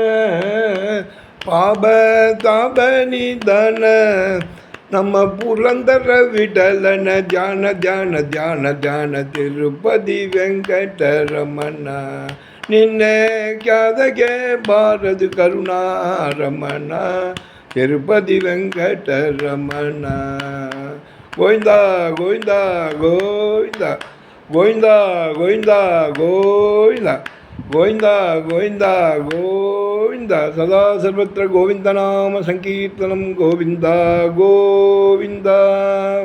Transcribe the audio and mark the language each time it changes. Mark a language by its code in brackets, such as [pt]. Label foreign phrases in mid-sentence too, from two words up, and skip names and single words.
[kn] ಪಾಪ ತಾಪ ನಿಧನ ನಮ್ಮ ಪುರಂದರ ವಿಠಲನ ಧ್ಯಾನ ಧ್ಯಾನ ಧ್ಯಾನ ಧ್ಯಾನ ತಿರುಪತಿ ವೆಂಕಟರಮಣ ನಿನ್ನೆ ಕ್ಯಾದಗೆ ಬಾರದು ಕರುಣಾರಮಣ ತಿರುಪತಿ ವೆಂಕಟರಮಣ ಗೋವಿಂದ ಗೋವಿಂದ ಗೋವಿಂದ ಗೋವಿಂದ ಗೋವಿಂದ ಗೋವಿಂದ ಗೋವಿಂದ ಗೋವಿಂದ ಗೋವಿಂದ [sa] ಸದಾ ಸರ್ವತ್ರ ಗೋವಿಂದ ನಾಮ ಸಂಕೀರ್ತನಂ [kn] ಗೋವಿಂದ ಗೋವಿಂದ